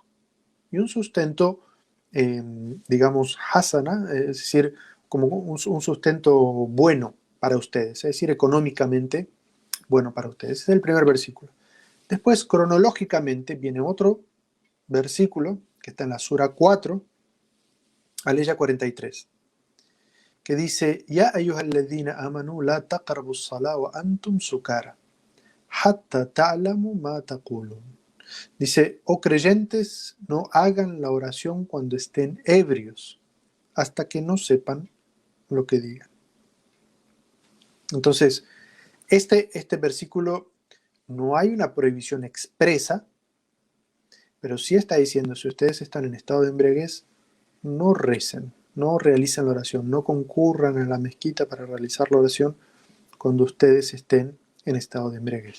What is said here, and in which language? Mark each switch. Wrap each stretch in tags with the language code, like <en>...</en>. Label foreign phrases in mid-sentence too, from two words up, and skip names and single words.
<es>Y un sustento, digamos, hasana, es decir, como un sustento bueno para ustedes, es decir, económicamente bueno para ustedes. Ese es el primer versículo. Después, cronológicamente, viene otro versículo que está en la sura 4, aleya 43, que dice:</es> <ar>يا أيها الذين آمنوا لا تقربوا الصلاة وأنتم سكارى حتى تعلموا ما تقولون.</ar> <es>Dice: oh creyentes, no hagan la oración cuando estén ebrios, hasta que no sepan lo que digan. Entonces, este versículo no hay una prohibición expresa, pero sí está diciendo: si ustedes están en estado de embriaguez, no recen, no realicen la oración, no concurran a la mezquita para realizar la oración cuando ustedes estén en estado de embriaguez.</es>